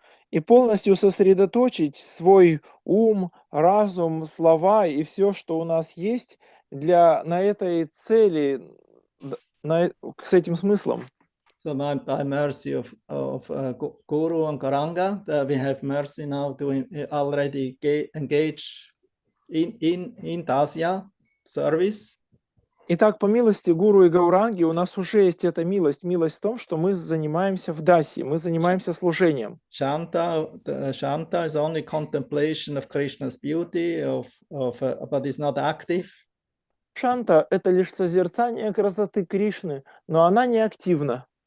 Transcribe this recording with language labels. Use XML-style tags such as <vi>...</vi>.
<ru>И полностью сосредоточить свой ум, разум, слова и все, что у нас есть на этой цели, с этим смыслом.</ru> <en>So by mercy of Guru and Karanga, we have mercy now to already engage in Dasya service.</en> <ru>Итак, по милости Гуру и Гауранги у нас уже есть эта милость. Милость в том, что мы занимаемся в дасе, мы занимаемся служением.</ru> <en>Shanta is only contemplation of Krishna's beauty, but is not active.</en> <ru>Шанта – это лишь созерцание красоты Кришны, но она не активна.</ru>